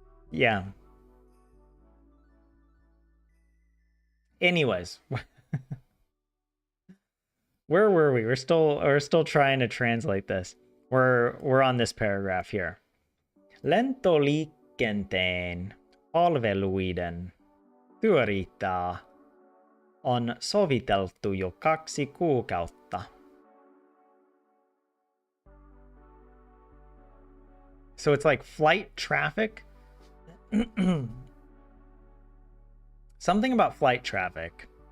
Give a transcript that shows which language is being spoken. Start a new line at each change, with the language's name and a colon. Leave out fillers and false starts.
English: Yeah. Anyways, where were we? We're still trying to translate this. We're on this paragraph here.
Finnish: Lentoliikenteen palveluiden työriitaa on soviteltu jo 2 kuukautta.
English: So it's like flight traffic. Something about flight traffic.